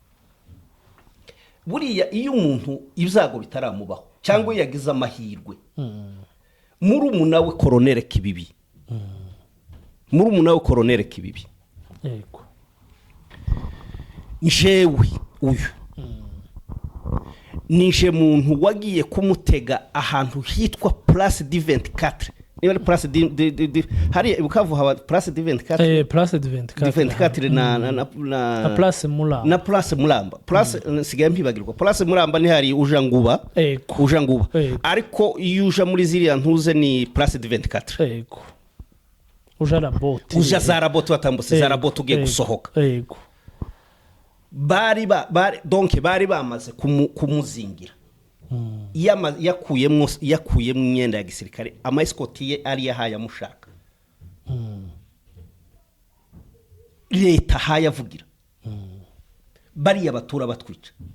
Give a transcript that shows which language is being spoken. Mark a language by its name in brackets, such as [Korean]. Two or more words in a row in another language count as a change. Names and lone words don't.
[Kinyarwanda] buriya iyo umuntu ibyago bitaramubaho cyangwa yagize amahirwe murumuna we Colonel Kibibi yego njewe uyu nije muntu wagiye kumutega ahantu hitwa Place du 24 niba Place hari bukavu haba Place du 24 Place du 24 na Place Mulamba na Place Mulamba Place sigaye mpibagirwa Place Mulamba ni hari ujanguba ariko iyo uja muri ziriya ntuze ni Place du 24 yego uja Zarabote watambutse Zarabote ugiye gusohoka yego bari bamaze kumuzingira yakuyemo imyenda ya gisirikare amaeskoti ye ari yahaye amushaka leta hayavugira bariya batura batwica